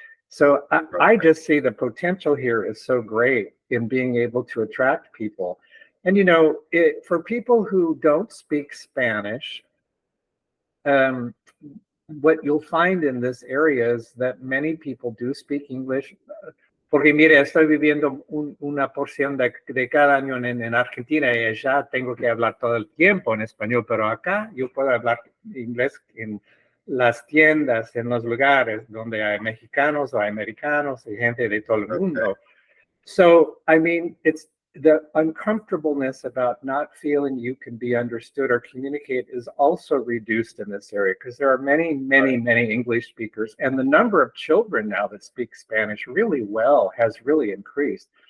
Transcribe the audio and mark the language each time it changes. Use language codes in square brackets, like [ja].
[en] So I just see the potential here is so great in being able to attract people. And, for people who don't speak Spanish, what you'll find in this area is that many people do speak English. [es] Porque mire, estoy viviendo una porción de cada año en Argentina y allá tengo que hablar todo el tiempo en español, pero acá yo puedo hablar inglés en las tiendas, en los lugares donde hay mexicanos o hay americanos y gente de todo el mundo. [en] So, I mean, it's the uncomfortableness about not feeling you can be understood or communicate is also reduced in this area because there are many, many, many English speakers, and the number of children now that speak Spanish really well has really increased.